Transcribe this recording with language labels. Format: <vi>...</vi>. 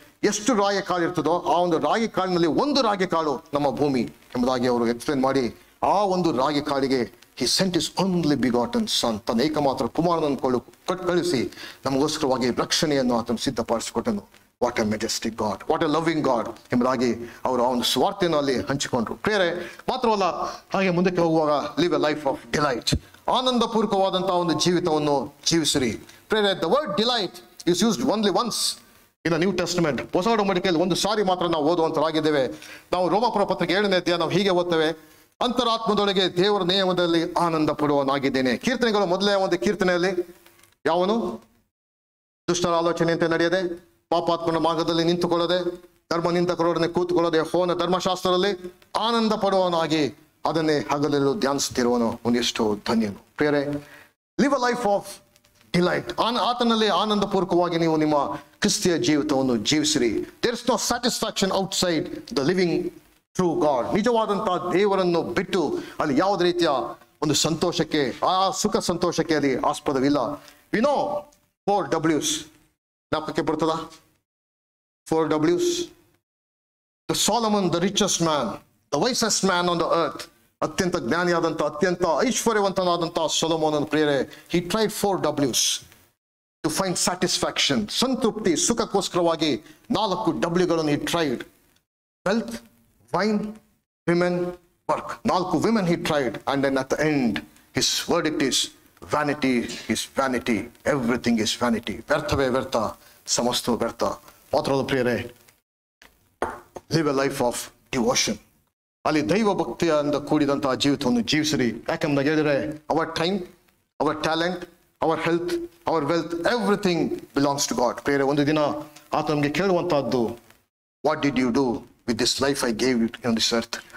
<kn>ಎಷ್ಟು ರಾಗಿ ಕಾಳು ಇರ್ತದೋ ಆ ಒಂದು ರಾಗಿ ಕಾಳಿನಲ್ಲಿ ಒಂದು ರಾಗಿ ಕಾಳು ನಮ್ಮ ಭೂಮಿ ಎಂಬುದಾಗಿ ಅವರು ಎಕ್ಸ್ಪ್ಲೇನ್ ಮಾಡಿ, ಆ ಒಂದು ರಾಗಿ ಕಾಳಿಗೆ</kn> <en>he sent his only begotten son,</en> <kn>ತನ್ನ ಏಕಮಾತ್ರ ಕುಮಾರನನ್ನು ಕಳಿಸಿ ನಮಗೋಸ್ಕರವಾಗಿ ರಕ್ಷಣೆಯನ್ನು ಆತನು ಸಿದ್ಧಪಡಿಸಿಕೊಟ್ಟನು.</kn> <en>what a majestic God, what a loving God</en> <kn>ಎಂಬುದಾಗಿ ಅವರು ಆ ಒಂದು ಸ್ವಾರ್ಥೆಯನ್ನು ಅಲ್ಲಿ ಹಂಚಿಕೊಂಡ್ರು. ಪ್ರಿಯರೇ, ಮಾತ್ರವಲ್ಲ, ಹಾಗೆ ಮುಂದಕ್ಕೆ ಹೋಗುವಾಗ</kn> <en>live a life of delight,</en> <kn>ಆನಂದಪೂರ್ವಕವಾದಂತಹ ಒಂದು ಜೀವಿತವನ್ನು ಜೀವಿಸಿರಿ.</kn> <en>ಪ್ರಿಯರೇ, the word delight is used only once in the New Testament.</en> <kn>ಹೊಸ ಒಡಂಬಡಿಕೆಯಲ್ಲಿ ಒಂದು ಸಾರಿ ಮಾತ್ರ ನಾವು ಓದುವಂತರಾಗಿದ್ದೇವೆ. ನಾವು ರೋಮಾಪುರ ಪತ್ರಿಕೆ 7ನೇ ಅಧ್ಯಾಯ ನಾವು ಹೀಗೆ ಓದ್ತೇವೆ, ಅಂತರಾತ್ಮದೊಳಗೆ ದೇವರ ನಿಯಮದಲ್ಲಿ ಆನಂದ ಪಡುವನಾಗಿದ್ದೇನೆ. ಕೀರ್ತನೆಗಳು ಮೊದಲೇ ಒಂದು ಕೀರ್ತನೆಯಲ್ಲಿ ಯಾವನು ದುಷ್ಟರ ಆಲೋಚನೆಯಂತೆ ನಡೆಯದೆ, ಪಾಪಾತ್ಮನ ಮಾರ್ಗದಲ್ಲಿ ನಿಂತುಕೊಳ್ಳದೆ, ಧರ್ಮ ನಿಂದಕರೊಡನೆ ಕೂತುಕೊಳ್ಳದೆ, ಯೆಹೋವನ ಧರ್ಮಶಾಸ್ತ್ರದಲ್ಲಿ ಆನಂದ ಪಡುವನಾಗಿ ಅದನ್ನೇ ಹಗಲೆಲ್ಲೂ ಧ್ಯಾನಿಸುತ್ತಿರುವನು ಒಂದೆಷ್ಟು ಧನ್ಯನು. ಪ್ರಿಯರೇ,</kn> <en>live a life of delight,</en> <kn>ಆತನಲ್ಲಿ ಆನಂದಪೂರ್ವಕವಾಗಿ ನೀವು ನಿಮ್ಮ ಕ್ರಿಸ್ತಿಯ ಜೀವಿತವನ್ನು ಜೀವಿಸಿರಿ.</kn> <en>There is no satisfaction outside the living true God.</en> <kn>ನಿಜವಾದಂತಹ ದೇವರನ್ನು ಬಿಟ್ಟು ಅಲ್ಲಿ ಯಾವುದೇ ರೀತಿಯ ಒಂದು ಸಂತೋಷಕ್ಕೆ, ಆ ಸುಖ ಸಂತೋಷಕ್ಕೆ ಅಲ್ಲಿ ಆಸ್ಪದವಿಲ್ಲ.</kn> <en>we know 4 W's</en> <kn>ಜ್ಞಾಪಕಕ್ಕೆ ಬರ್ತದ?</kn> <en>4 W's. The Solomon, the richest man, the wisest man on the earth,</en> <kn>ಅತ್ಯಂತ ಜ್ಞಾನಿಯಾದಂತಹ, ಅತ್ಯಂತ ಐಶ್ವರ್ಯವಂತನಾದಂತಹ ಸೊಲೊಮೋನನ ಪ್ರಿಯರೇ,</kn> <en>he tried 4 W's. To find satisfaction,</en> <kn>ಸಂತೃಪ್ತಿ, ಸುಖಕ್ಕೋಸ್ಕರವಾಗಿ 4 ಡಬ್ಲ್ಯೂಗಳನ್ನು</kn> <en>he tried. Wealth, wine, women, work. 4 women he tried, and then at the end his verdict is vanity is vanity. Everything is vanity.</en> <kn>ವ್ಯರ್ಥವೇ ವ್ಯರ್ಥ, ಸಮಸ್ತ ವ್ಯರ್ಥ. ಮಾತ್ರವಲ್ಲ ಪ್ರಿಯರೇ,</kn> <en>live a life of devotion.</en> <kn>ಅಲ್ಲಿ ದೈವ ಭಕ್ತಿಯಿಂದ ಕೂಡಿದಂತಹ ಜೀವಿತವನ್ನು ಜೀವಿಸಿರಿ. ಯಾಕಂದ್ರೆ ಹೇಳಿದ್ರೆ</kn> <en>Our time, our talent, our health, our wealth, everything belongs to God.</en> <kn>ಪ್ರಿಯರೇ, ಒಂದು ದಿನ ಆತ ನಮಗೆ ಕೇಳುವಂತಹದ್ದು,</kn> <en>What did you do with this life I gave it on this earth?</en>